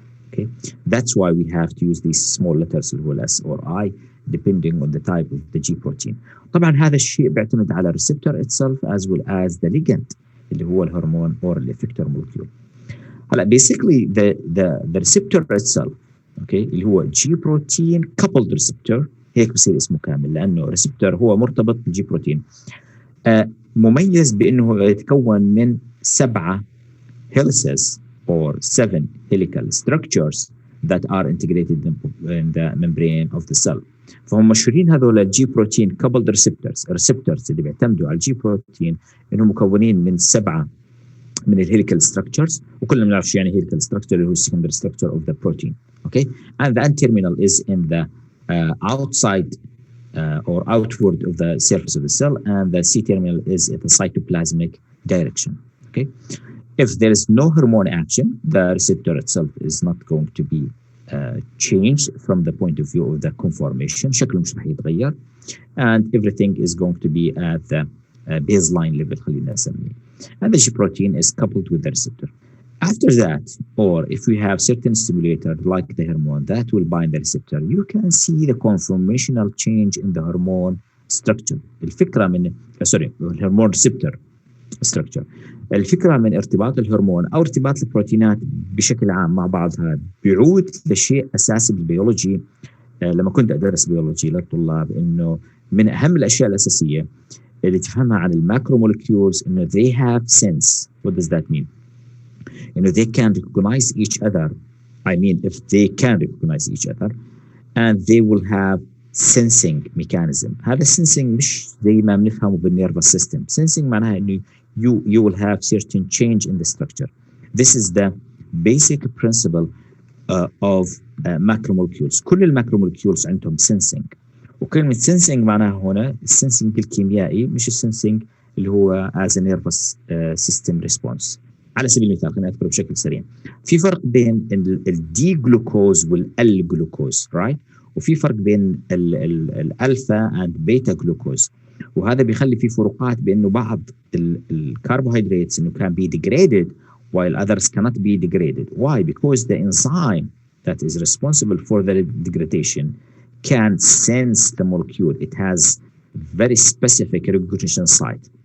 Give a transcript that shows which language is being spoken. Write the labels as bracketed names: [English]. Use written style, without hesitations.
[English] Okay, that's why we have to use these small letters [Arabic] اللي هو [English] S or I depending on the type of the G protein. [Arabic] طبعا هذا الشيء بيعتمد على [English] receptor itself as well as the ligand [Arabic] اللي هو الهرمون [English] or the effector molecule. basically the receptor itself. [Arabic] اوكي اللي هو جي بروتين coupled receptor، هيك بصير اسمه كامل لانه ريسبتور هو مرتبط بالجي بروتين. مميز بانه يتكون من [English] 7 helices or 7 helical structures that are integrated in the membrane of the cell. [Arabic] فهم مشهورين هذول الجي بروتين coupled receptors اللي بيعتمدوا على الجي بروتين انهم مكونين من 7 من الهيليكال ستراكشرز، وكلنا بنعرف شو يعني هيليكال ستراكشر اللي هو السكندري ستراكشر اوف ذا بروتين. [English] Okay and the end terminal is in the outside or outward of the surface of the cell, and the C terminal is at the cytoplasmic direction. Okay, if there is no hormone action, the receptor itself is not going to be changed from the point of view of the conformation. [Arabic] شكله مش رح يتغير, [English] and everything is going to be at the baseline level [Arabic] خلينا نسميه. [English] And the G protein is coupled with the receptor. After that, or if we have certain stimulator like the hormone that will bind the receptor, you can see the conformational change in the hormone structure. [Arabic] الفكرة من الهرمون receptor structure. الفكرة من ارتباط الهرمون أو ارتباط البروتينات بشكل عام مع بعضها بيعود لشيء أساسي بالبيولوجي. لما كنت أدرس بيولوجي للطلاب إنه من أهم الأشياء الأساسية اللي تفهمها عن الماكرومولكيولز إنه [English] they have sense. What does that mean? You know, they can recognize each other. I mean, if they can recognize each other, and they will have sensing mechanism. [Arabic] هذا sensing مش زي ما بنفهمه بالنيرفس system. [English] Sensing [Arabic] معناها إنه [English] you will have certain change in the structure. This is the basic principle of macromolecules. [Arabic] كل الماكرومولكيولز عندهم sensing. وكلمة sensing معناها هنا السنسنج الكيميائي مش السنسنج اللي هو [English] as a nervous system response. [Arabic] على سبيل المثال خلينا نذكر بشكل سريع، في فرق بين الدي جلوكوز والال جلوكوز رايت، وفي فرق بين الالفا اند بيتا جلوكوز، وهذا بيخلي في فروقات بانه بعض الكربوهيدراتس انه [English] can be degraded while others cannot be degraded. Why? Because the enzyme that is responsible for the degradation can sense the molecule. It has very specific recognition site.